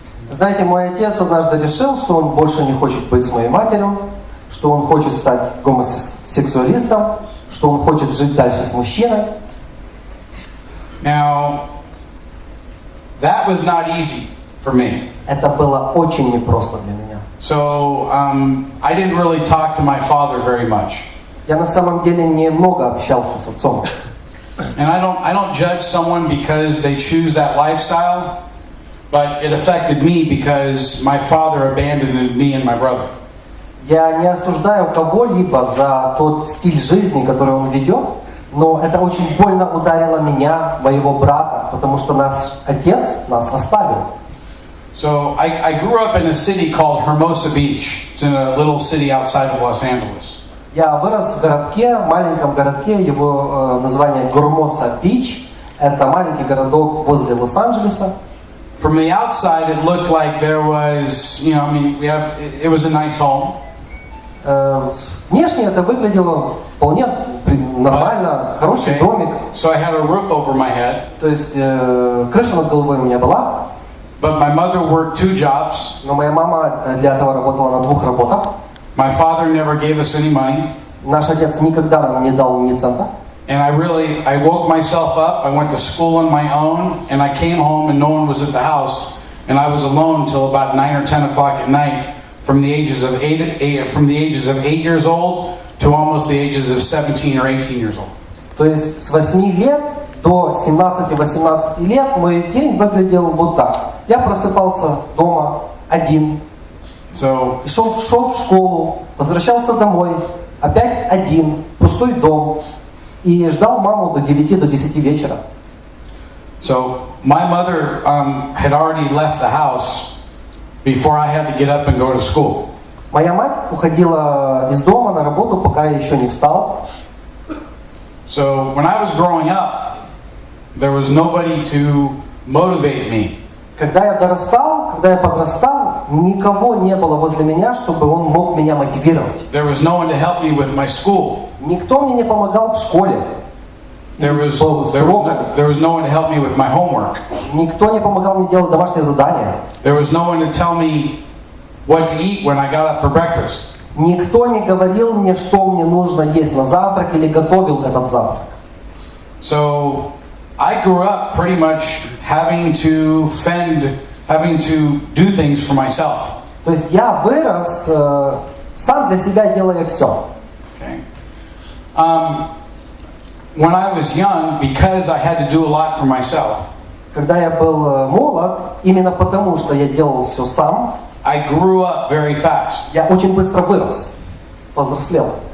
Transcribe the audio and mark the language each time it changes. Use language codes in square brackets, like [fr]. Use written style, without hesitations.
[ru] Знаете, мой отец однажды решил, что он больше не хочет быть с моей матерью, что он хочет стать гомосексуалистом, что он хочет жить дальше с мужчиной. [en] Now, that was not easy for me. [ru] Это было очень непросто для меня. [en] So I didn't really talk to my father very much. [ru] Я на самом деле немного общался с отцом. [en] And I don't judge someone because they choose that lifestyle, but it affected me because my father abandoned me and my brother. [ru] Я не осуждаю кого-либо за тот стиль жизни, который он ведет, но это очень больно ударило меня, моего брата, потому что наш отец нас оставил. [en] So I grew up in a city called Hermosa Beach. It's in a little city outside of Los Angeles. [ru] Я вырос в городке, маленьком городке, его название Гормоса Бич. Это маленький городок возле Лос-Анджелеса. [en] From the outside, it looked like there was, it was a nice home. [ru] Внешне это выглядело вполне нормально, хороший домик. [en] So I had a roof over my head. [ru] То есть крыша над головой у меня была. [en] But my mother worked 2 jobs. [ru] Но моя мама для этого работала на 2 работах. [en] My father never gave us any money. [ru] Наш отец никогда нам не дал ни цента. [en] And I woke myself up, I went to school on my own, and I came home and no one was at the house, and I was alone until about 9 or 10 o'clock at night, from the ages of 8 years old to almost the ages of 17 or 18 years old. [ru] То есть с 8 лет до 17-18 лет мой день выглядел вот так. Я просыпался дома один, шел в школу, возвращался домой, опять один, пустой дом, и ждал маму до 9 до 10 вечера. [en] So my mother had already left the house before I had to get up and go to school. [ru] Моя мать уходила из дома на работу, пока я еще не встал. [en] So when I was growing up, there was nobody to motivate me. [ru] Когда я подрастал, никого не было возле меня, чтобы он мог меня мотивировать. [en] There was no one to help me with my school. [ru] Никто мне не помогал в школе. [en] There was no one to help me with my homework. [ru] Никто не помогал мне делать домашние задания. [en] There was no one to tell me what to eat when I got up for breakfast. [ru] Никто не говорил мне, что мне нужно есть на завтрак или готовил этот завтрак. [en] So I grew up pretty much having to do things for myself. [ru] То есть я вырос сам для себя, делая все. [en] Okay. When I was young, because I had to do a lot for myself, [ru] Когда я был молод, именно потому, что я делал все сам, [en] I grew up very fast. [ru] я очень быстро вырос, повзрослел.